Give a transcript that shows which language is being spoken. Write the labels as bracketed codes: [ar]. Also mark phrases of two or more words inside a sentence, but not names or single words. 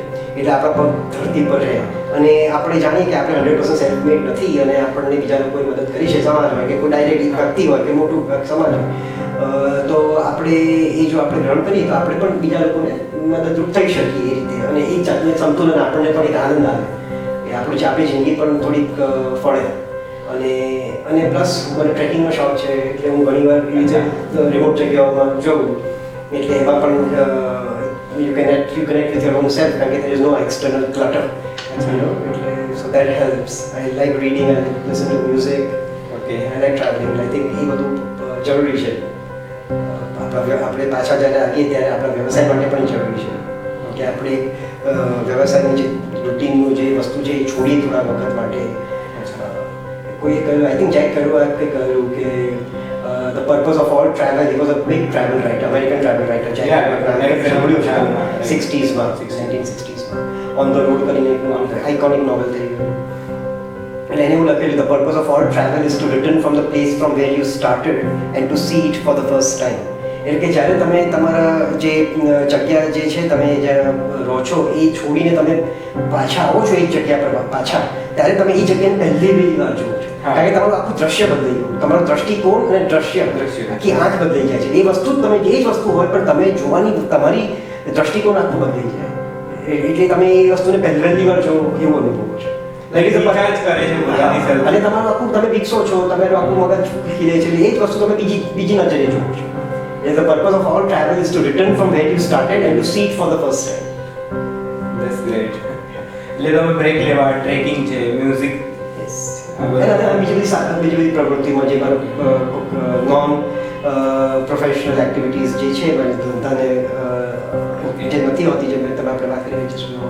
[gu] એટલે આપણા પગ ધરતી પર રહે અને આપણે જાણીએ કે આપણે 100% સેલ્ફ મેડ નથી અને આપણને બીજા લોકોએ મદદ કરી છે, સમાજ હોય કે કોઈ ડાયરેક્ટ વ્યક્તિ હોય કે મોટું સમાજ હોય, તો આપણે એ જો આપણે ગ્રહણ કરીએ તો આપણે પણ બીજા લોકોને મદદરૂપ થઈ શકીએ એ રીતે. અને એક જાતનું સંતુલન આપણને થોડીક આનંદ આવે કે આપણી જિંદગી પણ થોડીક ફળે. અને પ્લસ મને ટ્રેકિંગનો શોખ છે, એટલે હું ઘણીવાર એ રીતે રિમોટ જગ્યાઓમાં જાઉં, એટલે એમાં પણ [en] you connect with your own self, because there is no external clutter, so that helps. I like reading, I like listen to music, I like traveling. I think [gu] એ બધું જરૂરી છે. આપણે પાછા જ્યારે આવીએ ત્યારે આપણા વ્યવસાય માટે પણ જરૂરી છે કે આપણે વ્યવસાયની જે રૂટીનનું જે વસ્તુ છે એ છોડીએ થોડા વખત માટે. કોઈએ કહ્યું, [en] I think [gu] જેક કર્યું કે [en] the purpose of all travel, he was a big travel writer, American travel writer. [gu] Jack સાંભળ્યું છે 60s માં, 1960s માં On the Road કરીને એક [en] iconic novel [gu] થઈ ગયું. એટલે એને એવું લખેલું, [en] the purpose of all travel is to return from the place from where you started and to see it for the first time. [gu] એટલે કે જ્યારે તમે તમારા જે જગ્યા જે છે તમે જ્યાં રહો છો એ છોડીને તમે પાછા આવો છો એક જગ્યા પર પાછા, ત્યારે તમે એ જગ્યાને પહેલી વાર જુઓ છો, કારણ કે તમારું આખું દ્રશ્ય બદલાઈ ગયું, તમારું દ્રષ્ટિકોણ અને દ્રશ્ય આખી આંખ બદલાઈ જાય છે. એ વસ્તુ તમે એ જ વસ્તુ હોય પણ તમે જોવાની તમારી દ્રષ્ટિકોણ આખું બદલાઈ જાય, એટલે તમે એ વસ્તુને પહેલી વાર જો એવું અનુભવો છો. અને તમારું આખું તમે વિકસો છો, તમારું આખું મગજ ખીલે છે, એ જ વસ્તુ તમે બીજી નજરે જુઓ છો. [en] The purpose of all travel is to return from where you started and to see it for the first time. that's great. [gu] એટલે તમે બ્રેક લેવા, ટ્રેકિંગ છે, મ્યુઝિક. [en] Yes. [gu] અને બીજી બધી પ્રવૃત્તિમાં જે [en] non professional activities [gu] જે છે મારી ધંધાને જે નથી હોતી, જે તમે આપણે વાત કરી રહ્યા